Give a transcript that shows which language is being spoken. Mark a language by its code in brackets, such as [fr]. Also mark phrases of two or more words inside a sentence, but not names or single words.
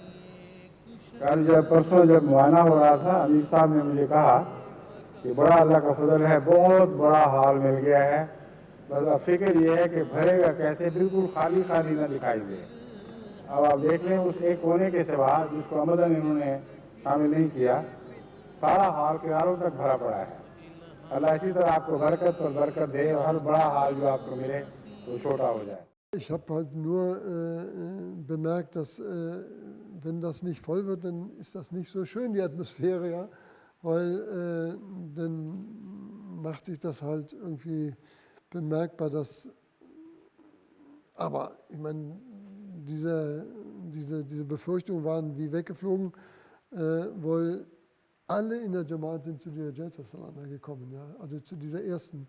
[ur] کل پرسوں جب معائنہ ہو رہا تھا، امیر صاحب نے مجھے کہا کہ بڑا اللہ کا فضل ہے، بہت بڑا حال مل گیا ہے، بس اب فکر یہ ہے کہ بھرے گا کیسے، بالکل خالی خالی نہ دکھائی دے۔ اب آپ دیکھ لیں اس ایک کونے کے سوا جس کو آمدن انہوں نے شامل نہیں کیا، سارا حال کناروں تک بھرا پڑا ہے۔ اللہ اسی طرح آپ کو برکت پر برکت دے اور ہر بڑا حال جو آپ کو ملے تو چھوٹا ہو جائے۔ [de] Ich habe halt nur bemerkt, dass wenn das nicht voll wird, dann ist das nicht so schön, die Atmosphäre, ja, weil dann macht sich das halt irgendwie bemerkbar, dass, aber ich meine, diese Befürchtungen waren wie weggeflogen, weil alle in der Jamaat sind zu dieser [ur] جلسہ سالانہ [de] gekommen, ja, also zu dieser ersten.